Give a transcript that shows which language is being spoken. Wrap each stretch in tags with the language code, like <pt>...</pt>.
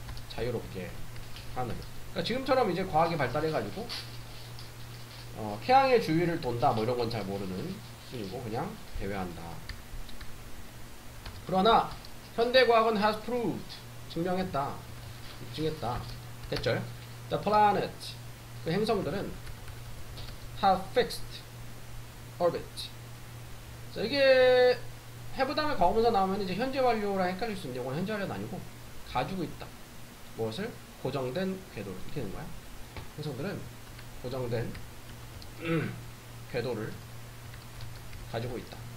<ko>자유롭게 하늘. 그러니까 지금처럼 이제 과학이 발달해가지고 태양의 주위를 돈다 뭐 이런 건 잘 모르는 수준이고 그냥 배회한다. 그러나 현대과학은</ko> <en>has proved,</en> <ko>증명했다, 입증했다. 됐죠?</ko> <en>The planet,</en> <ko>그 행성들은</ko> <en>have fixed orbit.</en> <ko>자, 이게 have 다음에 과거분사 나오면 이제 현재 완료랑 헷갈릴 수 있는데 이건 현재 완료는 아니고 가지고 있다. 무엇을? 고정된 궤도를. 이렇게 되는 거야. 행성들은 고정된 궤도를 가지고 있다.</ko>